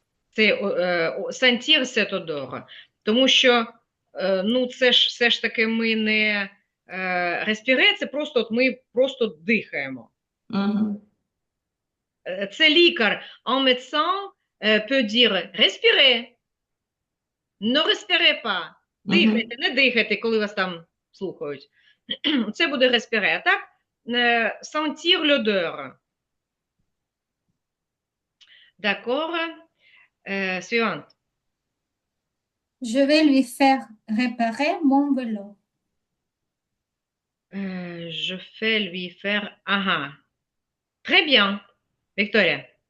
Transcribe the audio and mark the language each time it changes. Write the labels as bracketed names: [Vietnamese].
[Ukrainian] Це [French] sentir cette odeur. [Ukrainian] Тому що, ну, це ж все ж таки ми не respirer, це просто ми просто дихаємо. Це лікар. [French] Un médecin peut dire respirer. Ne respirez pas. [Ukrainian] Дихайте, не дихайте, коли вас там слухають. Це буде respirer. А так, [French] sentir l'odeur. D'accord. Suivante. Je vais lui faire réparer mon vélo. Je vais lui faire... Très bien. Victoria.